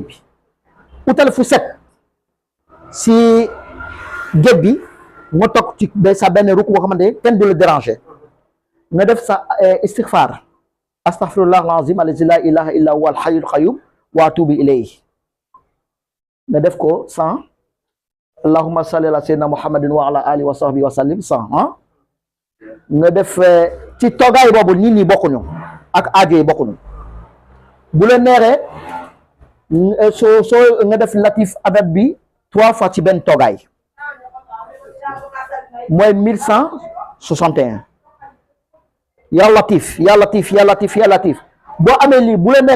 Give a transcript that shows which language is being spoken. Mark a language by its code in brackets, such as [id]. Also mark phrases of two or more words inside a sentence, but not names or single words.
[wo] bi utal fu set si géej bi nga toog ci sa benn rukk boo xamante ne kenn du la déranger nga def sa istighfar [ar] أستغفر الله العظيم الذي لا إله إلا هو الحي القيوم وأتوب إليه [wo] nga def ko 100 [ar] اللهم صل على سيدنا محمد وعلى آله وصحبه وسلم [wo] 100 nga def ci toogaay boobu nit ñi bokkuñu ak aajo yi bokkuñu bu la neexee soo nga def latif adad bi 3 fois ci benn toogaay mooy 1161 [ar] يا لطيف يا لطيف يا لطيف يا لطيف [wo] boo amee lii bu la neexee